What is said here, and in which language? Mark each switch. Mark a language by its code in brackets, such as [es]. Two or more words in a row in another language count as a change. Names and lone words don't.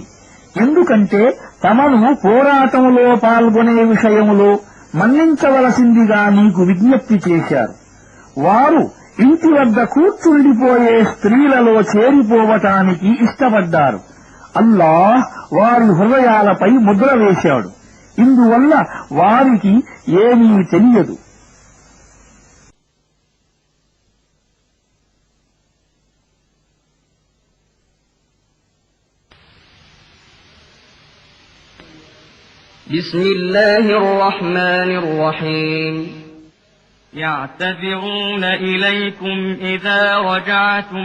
[te] ఎందుకంటే తమను పోరాటంలో పాల్గొనే విషయంలో మన్నించవలసిందిగా నీకు విజ్ఞప్తి చేశారు. వారు ఇంటి వద్ద కూర్చుండిపోయే స్త్రీలలో చేరిపోవటానికి ఇష్టపడ్డారు. అల్లాహ్ వారి హృదయాలపై ముద్ర వేశాడు. ఇందువల్ల వారికి ఏమీ తెలియదు. [ar] بسم الله الرحمن الرحيم يعتذرون إليكم إذا رجعتم